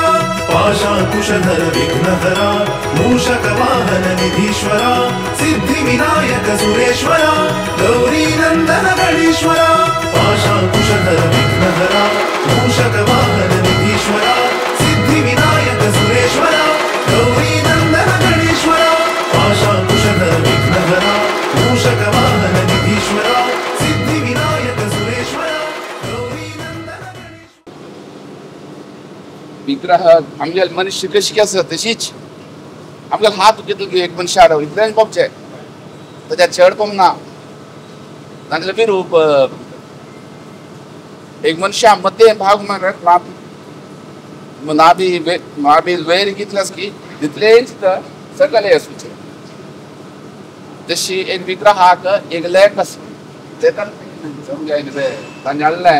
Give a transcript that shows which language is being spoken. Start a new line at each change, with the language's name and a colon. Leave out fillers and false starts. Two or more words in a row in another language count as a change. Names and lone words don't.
Sanskrit: पाशाकुशधर विघ्नहरा मूषकवाहन निधीश्वरा सिद्धिविनायक सुरेश्वरा गौरीनन्दन गणेश्वरा पाशाकुशधर विघ्नहरा मूषकवाहन निधीश्वरा सिद्धिविनायक सुरेश्वरा गौरीनन्दन गणेश्वरा पाशाकुशधर विघ्नहरा मूषकवाहन निधीश्वरा सिद्धिविनायक सुरेश्वरा गौरीनन्दन
Konkani: विग्रह आमगे मनुष्य कशी आसा तशीच आमगे हात घेतलो की एक मनुष्य आडो इतलें पोवचें त्याच्यात चड पोवंक ना तांचें बी रूप एक मनुष्य मध्य भाग मारत नाभी वयर घेतलास की तितलेच सकले आसूचे तशी एक विग्रहाक एक लेख आसा तेका समजायलें तांणे हाडलें